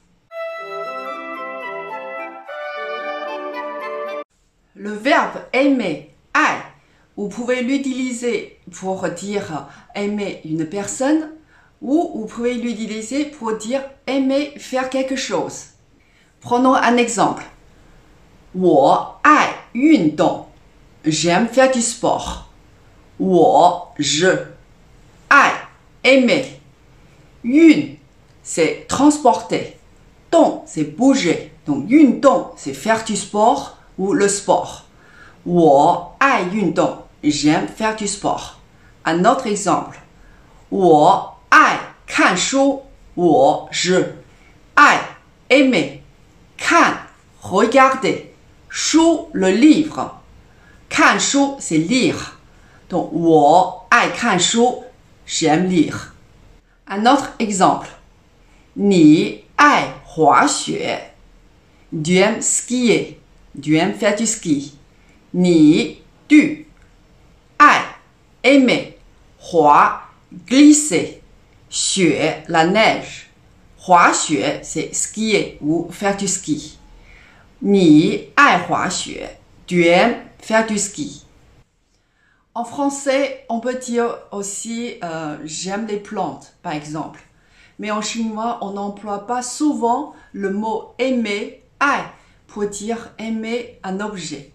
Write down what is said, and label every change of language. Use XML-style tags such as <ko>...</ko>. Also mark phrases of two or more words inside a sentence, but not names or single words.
<fr>Le verbe aimer, 爱, vous pouvez l'utiliser pour dire aimer une personne ou vous pouvez l'utiliser pour dire aimer faire quelque chose. Prenons un exemple.</fr> <zh>我爱运动,</zh> <fr>j'aime faire du sport. je, 爱, aimer. 运, c'est transporter. 动, c'est bouger. Donc 运动, c'est faire du sport ou le sport.</fr> <zh>我爱运动,</zh> <fr>j'aime faire du sport. Un autre exemple.</fr> <zh>我爱看书,</zh> <fr>je, 爱, aimer.</fr> <zh>看,</zh> <fr>regarder. 书, le livre.</fr> <zh>看书,</zh> <fr>c'est lire. Donc</fr> <zh>我爱看书,</zh> <fr>j'aime lire. Un autre exemple.</fr> <zh>你爱滑雪,</zh> <fr>tu aimes skier. Tu aimes faire du ski. 你, tu, 爱, aimer, 滑, glisser, 雪, la neige.</fr> <zh>滑雪,</zh> <fr>c'est skier ou faire du ski.</fr> <zh>你爱滑雪,</zh> <fr>tu aimes faire du ski. En français, on peut dire aussi j'aime les plantes, par exemple. Mais en chinois, on n'emploie pas souvent le mot aimer, 爱, pour dire aimer un objet.</fr>